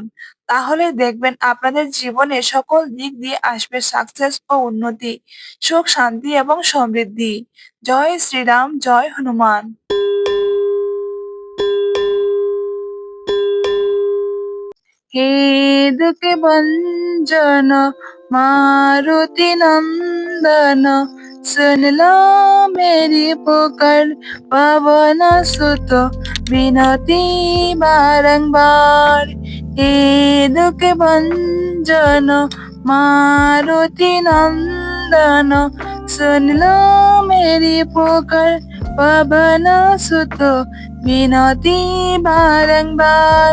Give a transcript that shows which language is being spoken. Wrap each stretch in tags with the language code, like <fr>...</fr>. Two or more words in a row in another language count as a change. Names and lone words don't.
<bn>তাহলে দেখবেন আপনাদের জীবনে সকল দিক দিয়ে আসবে সাকসেস ও উন্নতি, সুখ শান্তি এবং সমৃদ্ধি।</bn> <hi>जय श्रीराम, जय हनुमान। हे दुख भंजन मारुति नंदन, सुन लो मेरी पुकार, पवन सुत विनती बारंबार। हे दुख भंजन मारुति नंदन, सुन लो मेरी पुकार, पवन सुत विनती बारंबार।</hi>